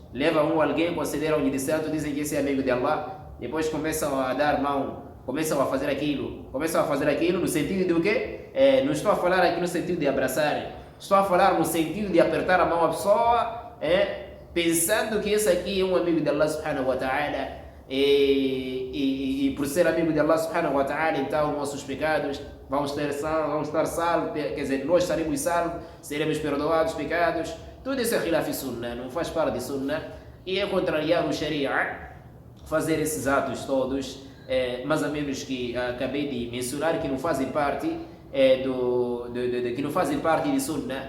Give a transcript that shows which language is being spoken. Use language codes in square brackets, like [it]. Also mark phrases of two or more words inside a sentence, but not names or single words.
[pt] Levam alguém, consideram-lhe de santo, dizem que esse é amigo de Allah, depois começam a dar mão, começam a fazer aquilo no sentido de o quê? Não estou a falar aqui no sentido de abraçar, estou a falar no sentido de apertar a mão à pessoa, pensando que esse aqui é um amigo de [ar] الله سبحانه وتعالى, [pt] e por ser amigo de [ar] الله سبحانه وتعالى, [pt] então nossos pecados vamos estar salvos, quer dizer, nós estaremos salvos, seremos perdoados os pecados. Tudo isso é [ar] خلاف السنة, [pt] não faz parte de sunnah e é contrariar o sharia, fazer esses atos todos, mais ou menos que acabei de mencionar, que não fazem parte que não fazem parte de sunnah.